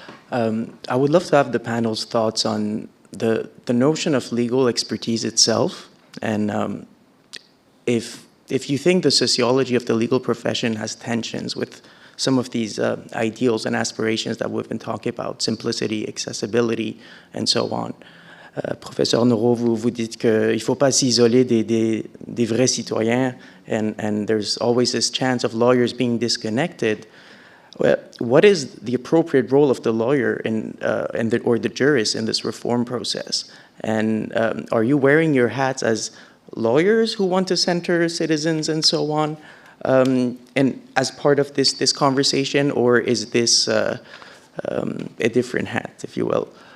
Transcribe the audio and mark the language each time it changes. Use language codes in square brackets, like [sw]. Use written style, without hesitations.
[en] I would love to have the panel's thoughts on the notion of legal expertise itself, and if you think the sociology of the legal profession has tensions with some of these ideals and aspirations that we've been talking about, simplicity, accessibility, and so on. [fr] Professeur Noro, vous dites qu'il ne faut pas s'isoler des vrais citoyens, [en] and there's always this chance of lawyers being disconnected. Well, what is the appropriate role of the lawyer or the jurist in this reform process? And are you wearing your hats as lawyers who want to center citizens and so on, and as part of this conversation, or is this a different hat, if you will?